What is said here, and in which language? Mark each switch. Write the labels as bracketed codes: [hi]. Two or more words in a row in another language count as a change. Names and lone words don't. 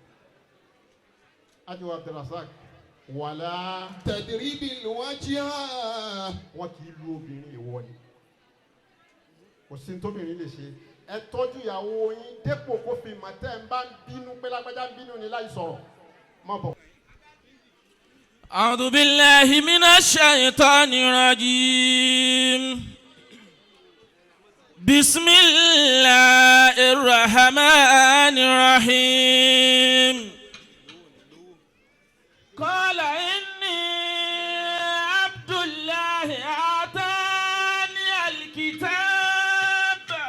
[yo] ájú Rasaq wàlá [ar] تضربي الوجه. [yo] wọn kì í lu obìnrin èèwọ̀ ni kò sí tóbìnrin lè ṣe ẹ tọ́jú ìyàwó yín dépò kó fi mọ̀ tẹ́ ń bá ń bínú pé lágbájá ń bínú ni láì sọ̀rọ̀ mọ́ bọ̀. [ar] أعوذ بالله من الشيطان الرجيم بسم الله الرحمن الرحيم قال إني عبد الله آتاني الكتاب